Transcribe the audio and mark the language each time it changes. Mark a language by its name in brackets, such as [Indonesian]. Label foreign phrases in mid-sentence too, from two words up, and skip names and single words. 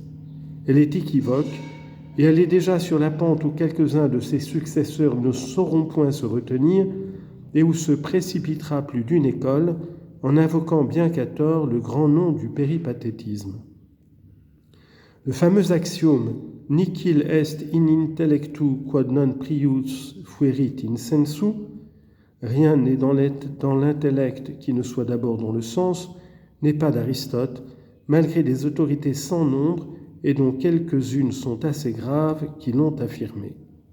[French] Elle est équivoque, et elle est déjà sur la pente où quelques-uns de ses successeurs ne sauront point se retenir et où se précipitera plus d'une école en invoquant bien qu'à tort le grand nom du péripathétisme. Le fameux axiome « [Latin] Nihil est in intellectu quod non prius fuerit in sensu [French] » « Rien n'est dans l'intellect qui ne soit d'abord dans le sens » n'est pas d'Aristote, malgré des autorités sans nombre et dont quelques-unes sont assez graves qui l'ont affirmé.